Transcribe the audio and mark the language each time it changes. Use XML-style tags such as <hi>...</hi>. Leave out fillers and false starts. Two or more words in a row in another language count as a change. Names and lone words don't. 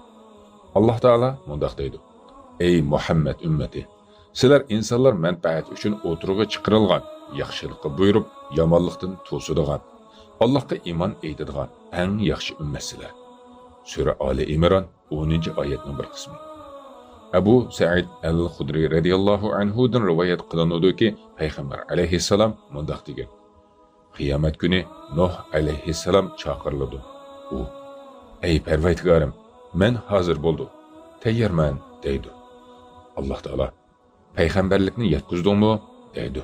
<uz>Alloh taolo mundaq deydi: Ey Muhammad ummati, sizlar insonlar manfaati uchun o'tirg'i chiqarilgan, yaxshilikqa buyurib, yomonlikdan to'sadigan, Allohga iymon etadigan eng yaxshi ummatsizlar. Sura Ali Imron 10-oyatning bir qismi. Abu Sa'id al-Khudri</uz> <ar>رضي الله عنه</ar> <uz>dan rivoyat qilinadiki, payg'ambar alayhissalom mundaq degan: Qiyomat kuni Nuh alayhissalom chaqiriladi. U: Ey Parvardigorim, men hozir bo'ldim, tayyorman deydi. Alloh taolo: Payg'ambarlikni yetkazdingmi deydi.</uz>